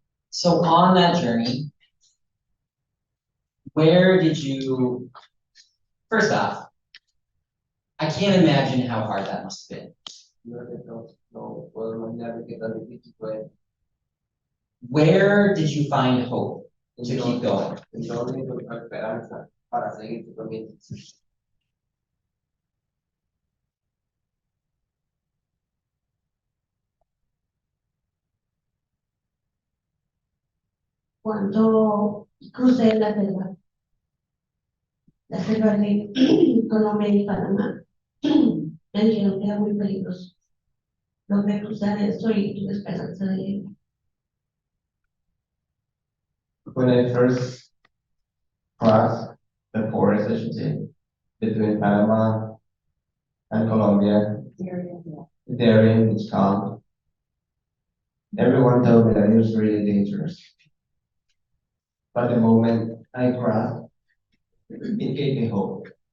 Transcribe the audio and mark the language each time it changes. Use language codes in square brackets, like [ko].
[en] So on that journey, where did you, first off, I can't imagine how hard that must have been. [es] No puedo imaginar qué tan difícil fue. [en] Where did you find hope to keep going? [es] ¿En dónde encontrar esperanza para seguir tu camino? Cuando crucé la selva de Colombia y Panamá, me dijeron que era muy peligroso. Logré cruzar eso y tuve esperanza de [en] When I first crossed the forest, I should say, between Panama and Colombia, Darien, it's called. Everyone told me that it was really dangerous. But the moment I crossed, it gave me hope.